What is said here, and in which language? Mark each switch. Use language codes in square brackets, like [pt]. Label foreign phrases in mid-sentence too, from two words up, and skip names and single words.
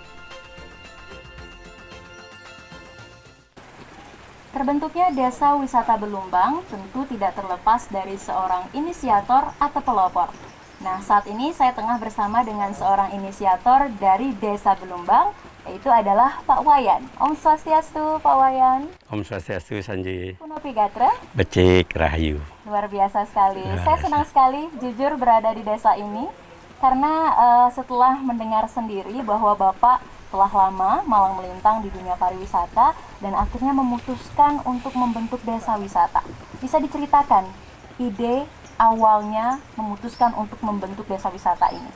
[id] Terbentuknya Desa Wisata Belumbang tentu tidak terlepas dari seorang inisiator atau pelopor. Nah, saat ini saya tengah bersama dengan seorang inisiator dari Desa Belumbang, yaitu adalah Pak Wayan. [ban] Om Swastiastu, Pak Wayan. Om Swastiastu, Sanji. Punopi Gatra. Becik Rahayu. [id] Luar biasa sekali. Luar Saya biasa. senang sekali jujur berada di desa ini, karena setelah mendengar sendiri bahwa Bapak telah lama malang melintang di dunia pariwisata dan akhirnya memutuskan untuk membentuk desa wisata. Bisa diceritakan ide awalnya memutuskan untuk membentuk desa wisata ini?